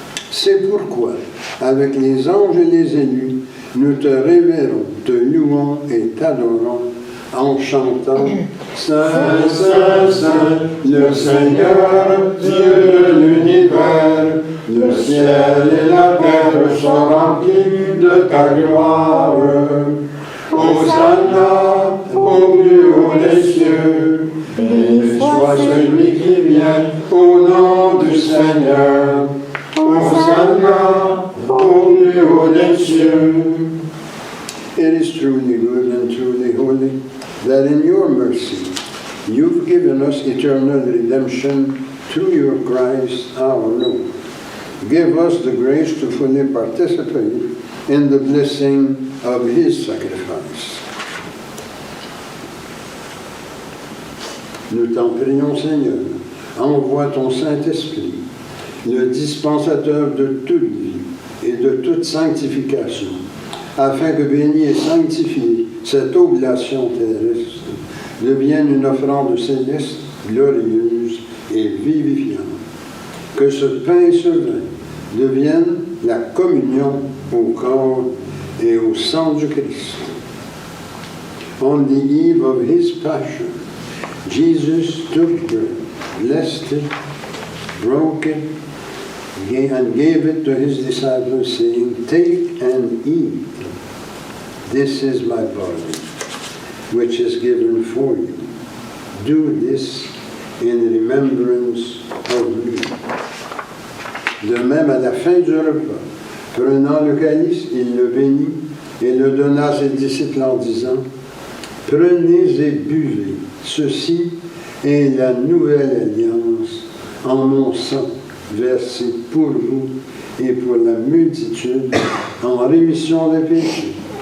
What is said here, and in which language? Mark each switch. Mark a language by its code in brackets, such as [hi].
[fr] C'est pourquoi, avec les anges et les élus, nous te révérons, te louons et t'adorons en chantant « Saint, Saint, Saint, le Seigneur, Dieu de l'univers, le ciel et la terre sont remplis de ta gloire. Hosanna au plus haut des cieux, béni soit celui qui vient au nom du Seigneur. Hosanna au plus haut des cieux. [en] It is truly good and truly holy that in your mercy you've given us eternal redemption through your Christ our Lord. Give us the grace to fully participate in the blessing of his sacrifice. [fr] Nous t'en prions, Seigneur, envoie ton Saint-Esprit, le dispensateur de toute vie et de toute sanctification, afin que béni et sanctifié cette oblation terrestre devienne une offrande céleste, glorieuse et vivifiante. Que ce pain et ce vin deviennent la communion au corps et au sang du Christ. [en] On the eve of his passion, Jesus took bread, blessed it, broke it, and gave it to his disciples, saying, "Take and eat. This is my body, which is given for you. Do this in remembrance of me." [fr] De même, à la fin du repas, prenant le calice, il le bénit et le donna à ses disciples en disant, « Prenez et buvez, ceci est la nouvelle alliance en mon sang, versé pour vous et pour la multitude en rémission des péchés.